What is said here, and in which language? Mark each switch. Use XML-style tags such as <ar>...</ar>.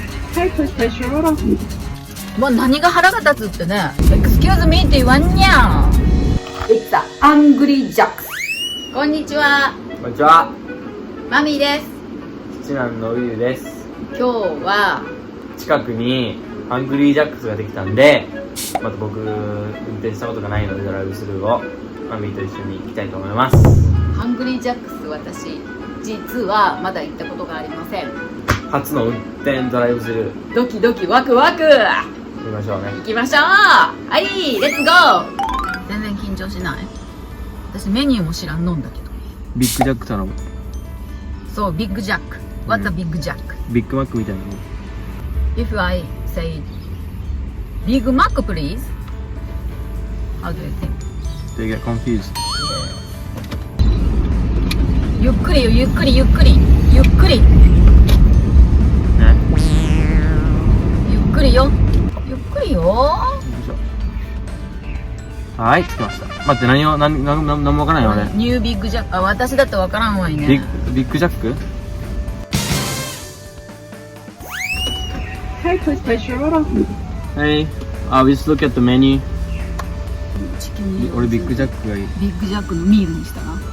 <en>Hey, please place your order.</en> <ja>もう何が腹が立つってね。 Excuse me って言わんにゃん。</ja> <en>It's a Hungry Jack.</en> <ja>こんにちは。こんにちは。マミーです。七男のうゆです。今日は近くにハングリージャックスができたんで、また僕運転したことがないのでドライブスルーをマミーと一緒に行きたいと思います。ハングリージャックス、私実はまだ行ったことがありません。初の運転ドライブスルードキドキワクワク行きましょうね。行きましょう。はい、レッツゴー。全然緊張しない。私メニューも知らんのんだけど。ビッグジャック頼む。そう、</ja> <en>ビッグジャック。What's a big jack?</en> <ja>ビッグマックみたいなの。</ja> <en>If I say Big Mac please, how do you think? They get confused.</en> <ja>ゆっくりよ、ゆっくりゆっくりゆっくりね。ゆっくりよ、ゆっくりよ。はい、着きました。待って、何もわからないよ俺。ニュービッグジャック。あ、私だってわからんわいね。ビッグジャック。</ja> <en>Hey, please place your order. Hey, we just look at the menu.</en> <ja>チキン俺ビッグジャックがいい。ビッグジャックのミールにしたら、</ja>